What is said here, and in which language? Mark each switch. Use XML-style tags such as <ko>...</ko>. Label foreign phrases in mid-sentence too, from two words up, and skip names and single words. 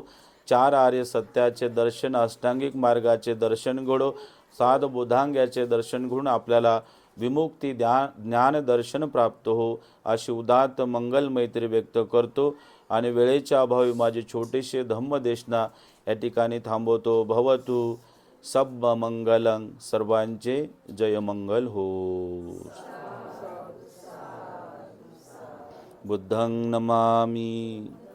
<mr>4 आर्य सत्याचे दर्शन, अष्टांगिक मार्गाचे दर्शन घडो. 7 बोधांग्याचे दर्शन घडून आपल्याला विमुक्ती ज्ञान दर्शन प्राप्त हो, अशी उदात्त मंगल मैत्री व्यक्त करतो. आणि वेळेच्या अभावी माझे छोटेसे धम्मदेशना या ठिकाणी थांबवतो.</mr> <pi>भवतु सब मंगलं,</pi> <mr>सर्वांचे जयमंगल हो.</mr> <pi>बुद्धं नमामि.</pi>